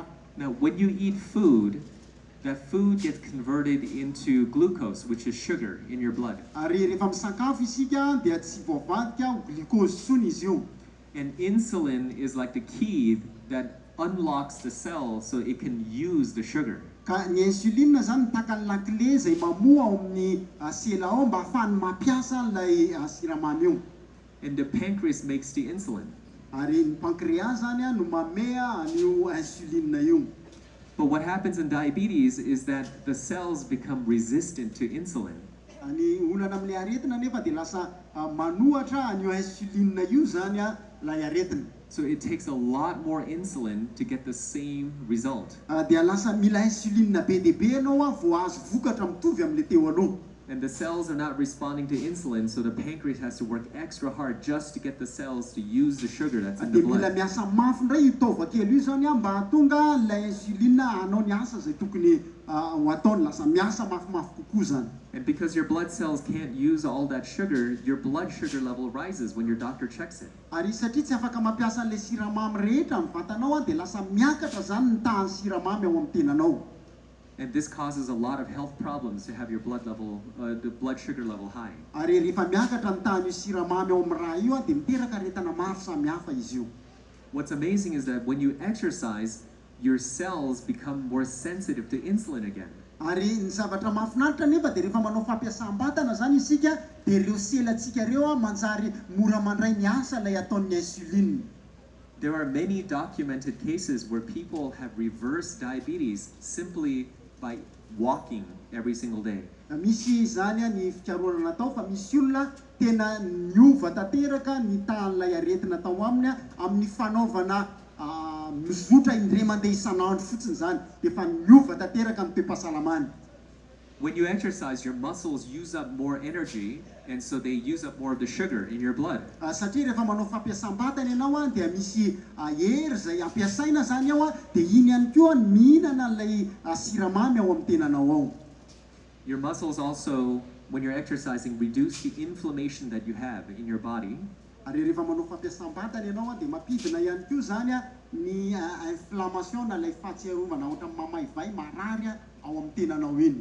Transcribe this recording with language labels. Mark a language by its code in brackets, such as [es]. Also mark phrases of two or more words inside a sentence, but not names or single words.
[en] Now, when you eat food, that food gets converted into glucose, which is sugar in your blood. [mg] Ary rehefa misakafo isika dia tsy voavadika glucose intsony izy io. [en] And insulin is like the key that unlocks the cell so it can use the sugar. [mg] Ka ny insuline zany mitaka ny lakile izay mamoa ao amin'ny sela ao mba ahafahany mampiasa ilay siramamy io. [en] And the pancreas makes the insulin. [mg] Ary ny pancréas zany no mamea an'io insuline io. [en] But what happens in diabetes is that the cells become resistant to insulin. [mg] Ny olana amin'ilay aretina nefa dia lasa manohatra an'io insuline io zany lay aretina. [en] So it takes a lot more insulin to get the same result. [mg] Dia lasa mila insuline be dia be anao vao azo vokatra mitovy amin'ilay teo aloha. [en] And the cells are not responding to insulin, so the pancreas has to work extra hard just to get the cells to use the sugar that's in the [mg] Dia mila [en] blood. [mg] miasa mafy indray io taova-kely io zany mba hahatonga ilay insuline hanao ny asa izay tokony ho ataony, lasa miasa mafimafy kokoa zany. [en] And because your blood cells can't use all that sugar, your blood sugar level rises when your doctor checks it. [mg] Ary satria tsy afaka mampiasa an'ilay siramamy rehetra amin'ny vatanao dia lasa miakatra zany ny tahan'ny siramamy ao amin'ny tenanao. [en] And this causes a lot of health problems to have your blood level, the blood sugar level high. [mg] Ary rehefa miakatra ny tahan'io siramamy ao amin'ny raha io dia miteraka aretina maro samihafa izy io. [en] What's amazing is that when you exercise, your cells become more sensitive to insulin again. [mg] Ary ny zavatra mahafinaritra nefa dia rehefa manao fampiasam-batana zany isika dia ireo selantsika ireo manjary mora mandray ny asa ilay ataon'ny insuline. [en] There are many documented cases where people have reversed diabetes simply by walking every single day. [mg] Misy zany ny fikarohana natao fa misy olona tena niova tanteraka ny tahan'ilay aretina tao aminy amin'ny fanaovana mizotra indray mandeha isanandro fotsiny zany dia fa niova tanteraka ny toe-pahasalamany. [en] When you exercise, your muscles use up more energy, and so they use up more of the sugar in your blood. [mg] Satria rehefa manao fampiasam-batana ianao dia misy hery izay ampiasaina zany ao dia iny ihany koa mihinana ilay siramamy ao amin'ny tenanao ao. [en] Your muscles also, when you're exercising, reduce the inflammation that you have in your body. [mg] Ary rehefa manao fampiasam-batana ianao dia mampidina ihany koa zany ny inflammation na ilay fahatsiarovana ohatra mamaivay marary ao amin'ny tenanao iny.